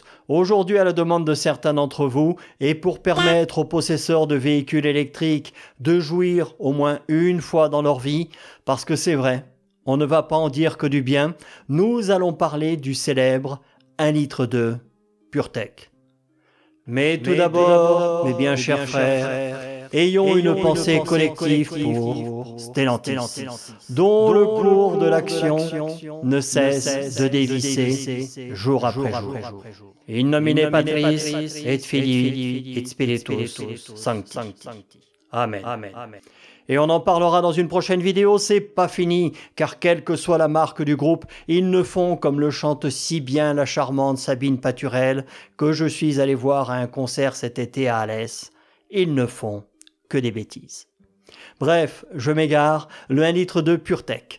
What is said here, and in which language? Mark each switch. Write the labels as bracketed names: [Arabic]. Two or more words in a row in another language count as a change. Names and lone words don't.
[French] Aujourd'hui, à la demande de certains d'entre vous, et pour permettre aux possesseurs de véhicules électriques de jouir au moins une fois dans leur vie, parce que c'est vrai, on ne va pas en dire que du bien, nous allons parler du célèbre 1,2 litre PureTech. Mais tout d'abord, mes bien chers frères, ayons une pensée collective pour Stellantis, dont le cours de l'action ne cesse de dévisser jour après jour. [Latin] In nomine Patris et Filii et Spiritus Sancti. Amen. [French] Et on en parlera dans une prochaine vidéo, c'est pas fini, car quelle que soit la marque du groupe, ils ne font, comme le chante si bien la charmante Sabine Paturel, que je suis allé voir à un concert cet été à Alès, ils ne font que des bêtises. Bref, je m'égare, le 1,2 litre PureTech.